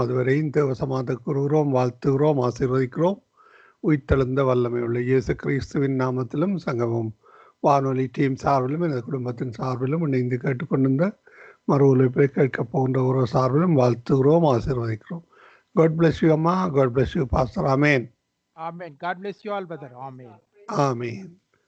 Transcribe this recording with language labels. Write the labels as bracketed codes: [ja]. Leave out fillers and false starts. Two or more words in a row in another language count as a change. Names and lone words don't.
[ta] அதுவரையும் தேவசமாத கூறுகிறோம், வாழ்த்துகிறோம், ஆசீர்வதிக்கிறோம். உயிர்த்தெழுந்த வல்லமை உள்ள இயேசு கிறிஸ்துவின் நாமத்திலும் சங்கமம் வானொலி டீம் சார்பிலும் எனது குடும்பத்தின் சார்பிலும் இணைந்து கேட்டுக்கொண்டிருந்த மறு ஒலிபை கேட்க போகின்ற ஒரு சார்பிலும் வாழ்த்துகிறோம், ஆசீர்வதிக்கிறோம். [en] God bless you, அம்மா. God bless you, Pastor. Amen. Amen. God bless you all, brother. Amen. Amen.